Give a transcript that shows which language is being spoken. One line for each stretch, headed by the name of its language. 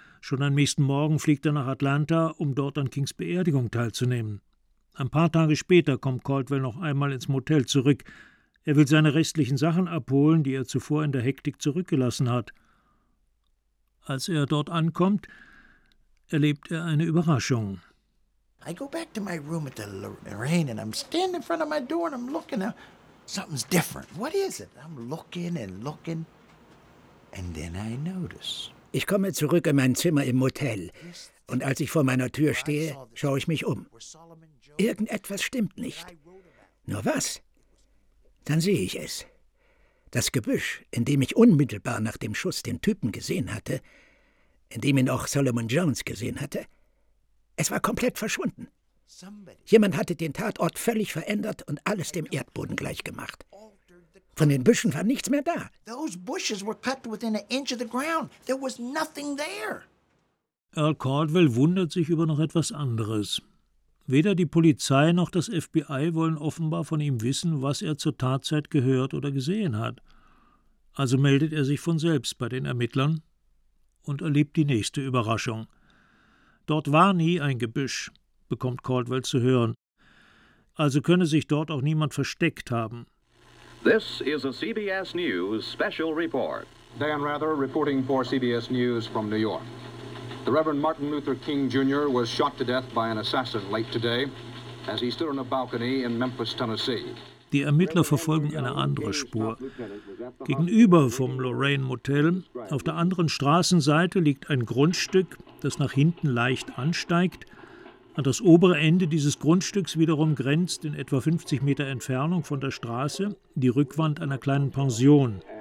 German: Schon am nächsten Morgen fliegt er nach Atlanta, um dort an Kings Beerdigung teilzunehmen. Ein paar Tage später kommt Caldwell noch einmal ins Motel zurück. Er will seine restlichen Sachen abholen, die er zuvor in der Hektik zurückgelassen hat. Als er dort ankommt, erlebt er eine Überraschung.
English: I go back to my room at the Lorraine and I'm standing in front of my door and I'm looking out. Something's different. What is it? I'm looking and looking and then I notice.
German: Ich komme zurück in mein Zimmer im Motel und als ich vor meiner Tür stehe, schaue ich mich um. Irgendetwas stimmt nicht. Nur was? Dann sehe ich es. Das Gebüsch, in dem ich unmittelbar nach dem Schuss den Typen gesehen hatte, in dem ihn auch Solomon Jones gesehen hatte, es war komplett verschwunden. Jemand hatte den Tatort völlig verändert und alles dem Erdboden gleichgemacht. Von den Büschen war nichts mehr da.
English: Those bushes were cut within an inch of the ground. There was nothing there.
German: Earl Caldwell wundert sich über noch etwas anderes. Weder die Polizei noch das FBI wollen offenbar von ihm wissen, was er zur Tatzeit gehört oder gesehen hat. Also meldet er sich von selbst bei den Ermittlern und erlebt die nächste Überraschung. Dort war nie ein Gebüsch, bekommt Caldwell zu hören. Also könne sich dort auch niemand versteckt haben.
English: This is a CBS News special report. Dan Rather reporting for CBS News from New York. The Reverend Martin Luther King Jr. was shot to death by an assassin late today as he stood on a balcony in Memphis, Tennessee.
German: Die Ermittler verfolgen eine andere Spur. Gegenüber vom Lorraine Motel, auf der anderen Straßenseite, liegt ein Grundstück, das nach hinten leicht ansteigt. An das obere Ende dieses Grundstücks wiederum grenzt in etwa 50 Meter Entfernung von der Straße die Rückwand einer kleinen Pension.